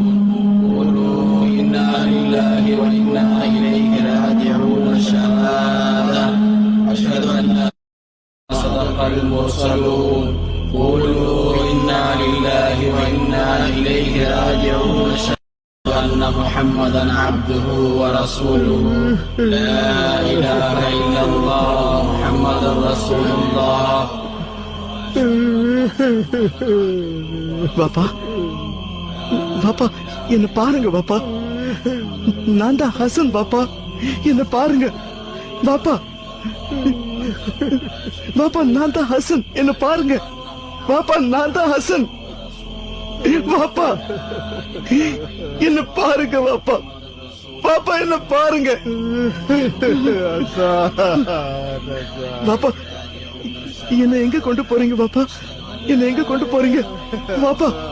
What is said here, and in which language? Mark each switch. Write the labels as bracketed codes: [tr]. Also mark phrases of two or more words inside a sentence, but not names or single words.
[ar] قولوا إنا لله وإنا إليه راجعون الشهادة أشهد أن صدق المرسلون قولوا إنا لله وإنا إليه راجعون أشهد أن محمدا عبده ورسوله لا إله إلا الله محمد رسول الله [ta] பாப்பா, பாப்பா, என்ன பாருங்க பாப்பா, நான் தான் ஹசன் பாப்பா, என்ன பாருங்க பாப்பா, பாப்பா நான் தான் ஹசன், என்ன பாருங்க பாப்பா, நான் தான் ஹசன், பாப்பா என்ன பாருங்க பாப்பா, பாப்பா என்ன பாருங்க பாப்பா, என்ன எங்க கொண்டு போறீங்க பாப்பா, என்ன எங்க கொண்டு போறீங்க பாப்பா?